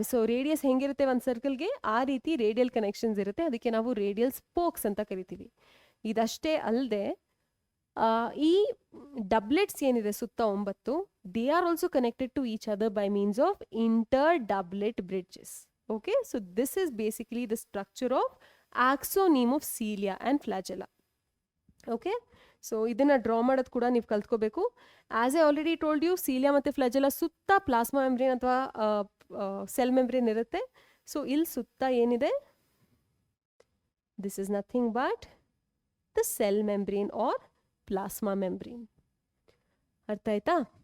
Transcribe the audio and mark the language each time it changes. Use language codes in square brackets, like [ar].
[kn] So radius ಹೆಂಗಿರುತ್ತೆ ಒಂದು ಸರ್ಕಲ್ಗೆ, ಆ ರೀತಿ ರೇಡಿಯಲ್ ಕನೆಕ್ಷನ್ಸ್ ಇರುತ್ತೆ. ಅದಕ್ಕೆ ನಾವು ರೇಡಿಯಲ್ ಸ್ಪೋಕ್ಸ್ ಅಂತ ಕರಿತೀವಿ. ಇದಷ್ಟೇ ಅಲ್ಲದೆ ಈ ಡಬ್ಲೆಟ್ಸ್ ಏನಿದೆ ಸುತ್ತ 9, [en] They are also connected to each other by means of inter doublet bridges. Okay, so this is basically the structure of axoneme of cilia and flagella. [kn] Okay, so ಇದನ್ನ ಡ್ರಾ ಮಾಡೋದು ಕೂಡ ನೀವು ಕಲ್ತ್ಕೋಬೇಕು. [en] as I already told you, [kn] cilia ಮತ್ತು flagella ಸುತ್ತ plasma membrane ಅಥವಾ cell membrane ಇರುತ್ತೆ. [en] so [kn] ಇಲ್ಲಿ ಸುತ್ತ ಏನಿದೆ, [en] This is nothing but the cell membrane or plasma membrane. [kn] ಅರ್ಥ ಆಯ್ತಾ?